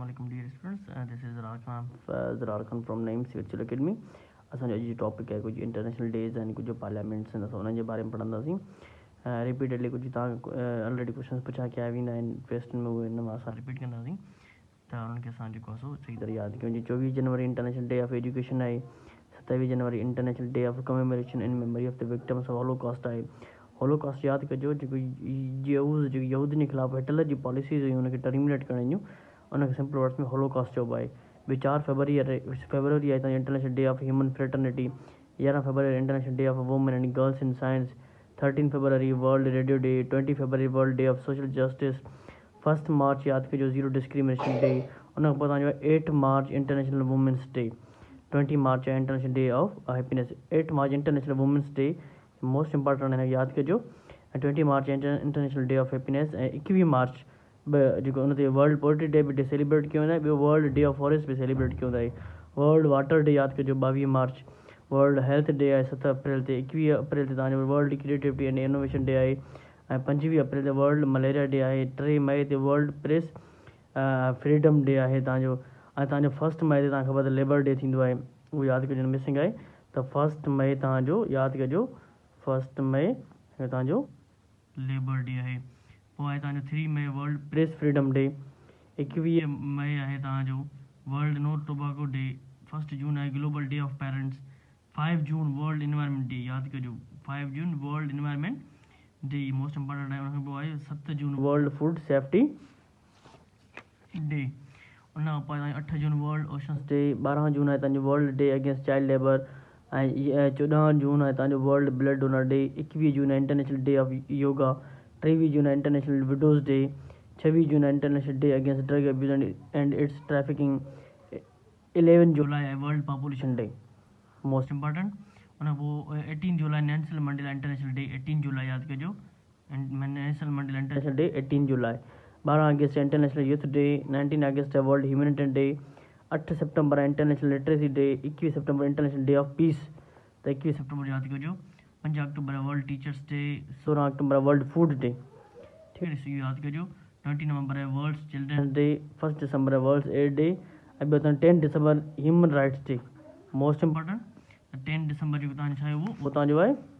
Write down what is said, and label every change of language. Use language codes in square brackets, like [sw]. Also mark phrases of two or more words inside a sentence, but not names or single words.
[en] Assalamualaikum dear students. This is Zarar Khan from Naeem Virtual Academy. [sd] असांजो अॼु जी टॉपिक आहे कुझु [en] International Days [sd] आहिनि कुझु पार्लियामेंट्स आहिनि असां उन्हनि जे बारे में पढ़ंदासीं रिपीटेडली कुझु तव्हां [en] already question [sd] पुछा कया वेंदा आहिनि टेस्ट में उहे हिन मां असां रिपीट कंदासीं त उन्हनि खे असां जेको आहे सो सही तरह यादि कयूं जीअं 24 जनवरी [en] International Day of Education [sd] आहे 27 जनवरी [en] International Day of Commemoration in Memory of the Victims of Holocaust [sd] आहे हॉलोकॉस्ट यादि कजो जेको यहूदियुनि जे ख़िलाफ़ु हिटलर जी पॉलिसीज़ हुयूं उनखे टर्मिनेट करण जूं उनखे [en] simple words [sd] में हॉलोकॉस्ट चइबो आहे ॿियो 4 फरवरी आहे तव्हांजी [en] International Day of Human Fraternity [sd] 11 फरवरी [en] International Day of Women and Girls in Science [sd] 13 फरवरी [en] World Radio Day [sd] 20 फरवरी [en] World Day of Social Justice [sd] 1 मार्च यादि कजो [en] Zero Discrimination Day [sd] उन खां पोइ तव्हांजो आहे 8 मार्च [en] International Women's Day [sd] 20 मार्च आहे [en] International Day of Happiness [sd] 8 मार्च [en] International Women's Day most important [sd] हिनखे यादि कजो ऐं 20 मार्च [en] International Day of Happiness [sd] ऐं 21 मार्च जेको उन ते [en] World Poetry Day [sd] बि सेलिब्रेट कयो वेंदो आहे ॿियो [en] World Day of Forest [sd] बि सेलिब्रेट कयो वेंदो आहे [en] World Water Day [sd] यादि कजो 22 मार्च [en] World Health Day [sd] आहे 7 अप्रैल ते 21 अप्रैल ते तव्हांजो [en] World Creativity and Innovation Day [sd] आहे ऐं 25 अप्रैल ते [en] World Malaria Day [sd] आहे 3 मई ते [en] World Press Freedom Day [sd] आहे तव्हांजो ऐं तव्हांजो 1 मई ते तव्हांखे ख़बर आहे [en] Labour Day [sd] थींदो आहे उहो यादि कजो मिसिंग आहे त 1 मई तव्हांजो यादि कजो 1 मई तव्हांजो [en] Labour Day [sd] आहे पोइ आहे तव्हांजो 3 मई [en] World Press Freedom Day [sd] 21 मई आहे तव्हांजो [en] World No Tobacco Day [sd] 1 जून आहे [en] Global Day of Parents [sd] 5 जून [en] World Environment Day [sd] यादि कजो 5 जून [en] World Environment Day most important [sd] आहे उनखां पोइ आहे 7 जून [en] World Food Safety [sd] डे उन खां पोइ तव्हांजो 8 जून [en] World Oceans Day [sd] 12 जून आहे तव्हांजो [en] World Day Against Child Labour [sd] ऐं 14 जून आहे तव्हांजो [en] World Blood Donor Day [sd] 21 जून आहे [en] International Day of Yoga [sd] 23 जून आहे [en] International Widows Day [sd] 26 जून आहे [en] International Day Against Drug Abuse and Its Trafficking [sd] 11 जुलाई आहे [en] World Population Day most important [sd] उन खां पोइ 18 जुलाई नेल्सन मंडेला [en] International Day [sd] 18 जुलाई यादि कजो नेल्सन मंडेला [en] International Day [sd] 18 जुलाई 12 अगस्त [en] International Youth Day [sd] 19 अगस्त है [en] World Humanitarian Day [sd] 8 सितंबर है [en] International Literacy Day [sd] 21 सितंबर [en] International Day of Peace [sd] तो 21 सितंबर याद कजो 5 अक्टूबर है [en] World Teachers Day [sd] 16 अक्टूबर है [en] World Food Day [hi] ठीक है इसे [sd] याद कजो 20 नवंबर है [en] World Children's Day [sd] 1 दिसंबर है [en] World AIDS Day [sd] अब 10 दिसंबर [en] Human Rights Day most important [sd] 10 दिसंबर जो तव्हांजो छा आहे वो तव्हांजो आहे